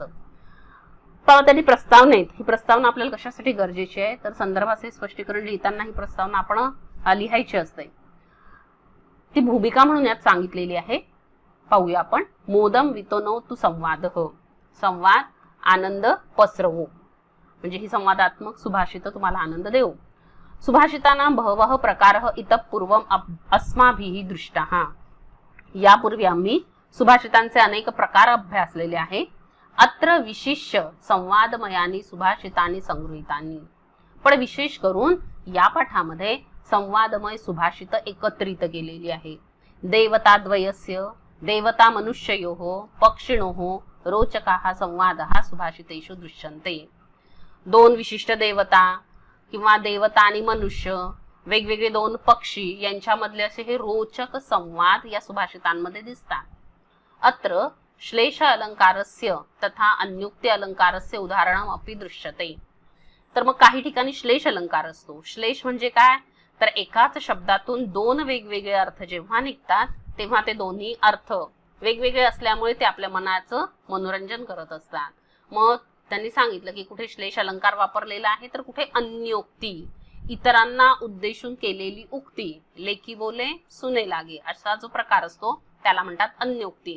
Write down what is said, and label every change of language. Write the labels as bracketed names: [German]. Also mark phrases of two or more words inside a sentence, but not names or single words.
[Marathi] पण त्यांनी प्रस्तावनेत, ही प्रस्तावना आपल्याला कशासाठी गरजेची आहे तर संदर्भाचे स्पष्टीकरण लिहिताना ही प्रस्तावना आपण लिहायची असते, ती भूमिका म्हणून यात सांगितलेली आहे। पाहूया आपण। [Sanskrit] मोदम वितनोतु संवादः, [Marathi] संवाद आनंद पसरवो, म्हणजे ही संवादात्मक सुभाषित तुम्हाला आनंद देऊ। [Sanskrit] सुभाषितानां बहवः प्रकारः इतः पूर्वम् अस्माभिः दृष्टाः, [Marathi] यापूर्वी आम्ही सुभाषितांचे अनेक प्रकार अभ्यासलेले आहे। [Sanskrit] अत्र विशिष्य संवादमयानी सुभाषितानी संगृहीतानी, [Marathi] पण विशेष करून या पाठामध्ये संवादमय सुभाषित एकत्रित केलेली आहे। [Sanskrit] देवताद्वयस्य देवता मनुष्ययोः पक्षिणोः रोचकाः संवादः सुभाषितेषु दृश्यन्ते। [Marathi] दोन विशिष्ट देवता किंवा देवता आणि मनुष्य, वेगवेगळे दोन पक्षी यांच्यामधले असे हे रोचक संवाद या सुभाषितांमध्ये दिसतात। [Sanskrit] अत्र श्लेष अलंकारस्य तथा अन्युक्ती अलंकारस्य उदाहरणम् अपि दृश्यते। [Marathi] तर मग काही ठिकाणी श्लेष अलंकार असतो। श्लेष म्हणजे काय तर एकाच शब्दातून दोन वेगवेगळे अर्थ जेव्हा निघतात तेव्हा ते दोन्ही अर्थ वेगवेगळे असल्यामुळे ते आपल्या मनाचं मनोरंजन करत असतात। मग त्यांनी सांगितलं की कुठे श्लेष अलंकार वापरलेला आहे तर कुठे अन्योक्ती, इतरांना उद्देशून केलेली उक्ती, लेकी बोले सुने लागे असा जो प्रकार असतो त्याला म्हणतात अन्योक्ती।